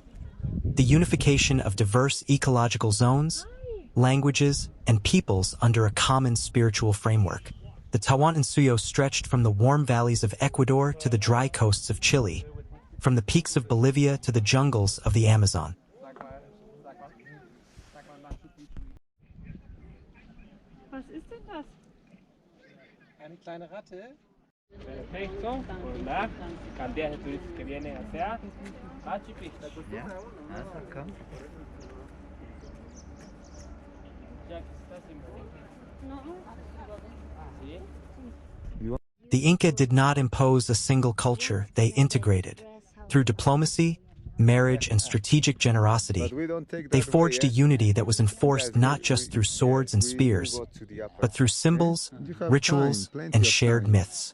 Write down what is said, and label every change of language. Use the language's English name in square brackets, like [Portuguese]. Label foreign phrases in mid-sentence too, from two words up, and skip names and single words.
[English] The unification of diverse ecological zones, languages, and peoples under a common spiritual framework. The Tawantinsuyo stretched from the warm valleys of Ecuador to the dry coasts of Chile, from the peaks of Bolivia to the jungles of the Amazon. [German] Was ist denn das? Eine kleine Ratte. [Spanish] Perfecto, hola. Cantidad de turistas que vienen hacia Machu Picchu. [English] The Inca did not impose a single culture, they integrated. Through diplomacy, marriage, and strategic generosity, they forged a unity that was enforced not just through swords and spears, but through symbols, rituals, and shared myths.